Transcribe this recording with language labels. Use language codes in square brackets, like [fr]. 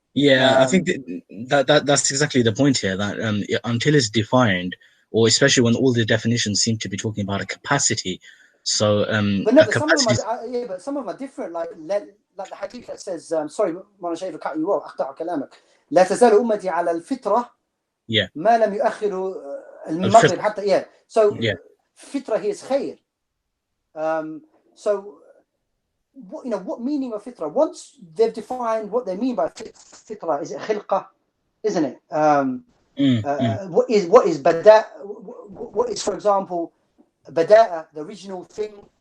[en] I think that's exactly the point here, that until it's defined, or especially when all the definitions seem to be talking about a capacity. So but no, some of them are different, like the hadith that says, sorry, Mawlana Shaykh, cut you off, [ar] أقطع كلامك. لا تزال أمتي على الفطرة ما لم يؤخر المغرب حتى. [en] So fitrah here is khair. So what meaning of fitrah? Once they've defined what they mean by fitrah, is it khilqah, isn't it? What is bada'? What is, for example, bada'a, the original thing?